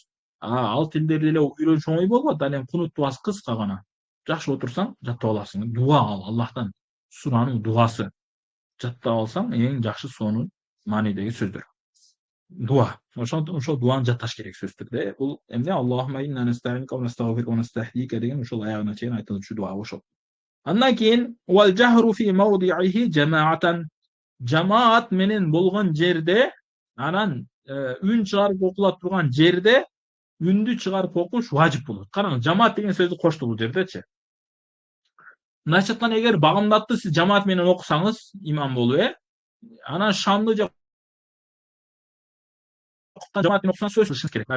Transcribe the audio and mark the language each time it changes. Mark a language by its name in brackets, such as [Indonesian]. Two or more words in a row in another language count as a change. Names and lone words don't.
[Kyrgyz] Ал тилдерди эле үйрөнүш оңой болбойт. Ал эми кунут дуасы кыска гана. Жакшы отурсаң, жаттап аласың. Дуа ал, Аллахтан суранын дуасы. Жаттап алсаң, эң жакшы сонун маанидеги сөздөр. Дуа. Ошол дуаны жатташ керек сөзсүз түрдө. Бул эмне? [Arabic] اللهم إنا نستعينك ونستغفرك ونستهديك [Kyrgyz] деген ошол аягына чейин айтылчу дуа ошол. Андан кийин [Arabic] والجهر في موضعه جماعة. [Kyrgyz] Жамаат менен болгон жерде, анан үн чыгарып окула турган жерде үндү чыгарып окуш важип болот. Караңыз, жамаат деген сөздү кошту бул жердечи. Мындайча эгер багымдатты сиз жамаат менен окусаңыз, имам болуп, анан шамды же жамаат менен окусаңыз сөз кылышыңыз керек.